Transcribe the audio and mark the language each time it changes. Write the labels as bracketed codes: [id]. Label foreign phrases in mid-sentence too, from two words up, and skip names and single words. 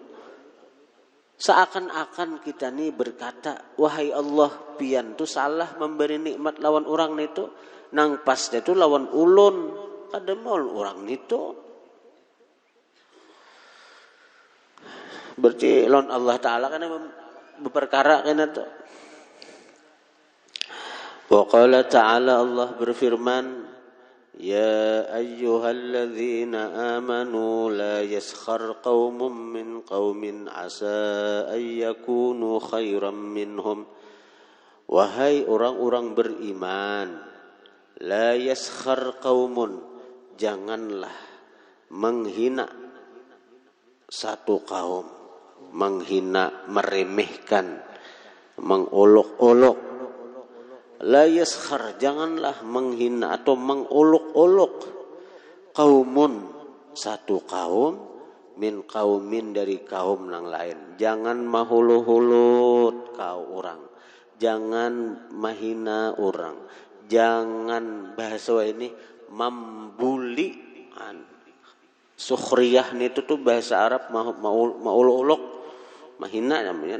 [bjn] Seakan-akan kita ni berkata, wahai Allah, pian tu salah memberi nikmat lawan orang itu. Nang pas itu lawan ulun, kada mau orang itu. Berarti lawan Allah Ta'ala kan berperkara kan itu. [ar] وقال تعالى, Allah berfirman, يا أيها الذين آمنوا لا يسخر قوم من قوم عسى أن يكونوا خيرا منهم. [bjn] Wahai orang-orang beriman, [ar] لا يسخر قوم, [bjn] janganlah menghina satu kaum, menghina, meremehkan, mengolok-olok. [ar] لا يسخر, [bjn] janganlah menghina atau mengolok-olok kaumun, satu kaum, [ar] من قوم, [bjn] dari kaum yang lain. Jangan mahulu-hulut kau orang, jangan mahina orang, jangan bahasa ini membuli. Sukhriyah itu tuh bahasa Arab maulok-olok, mahina namanya.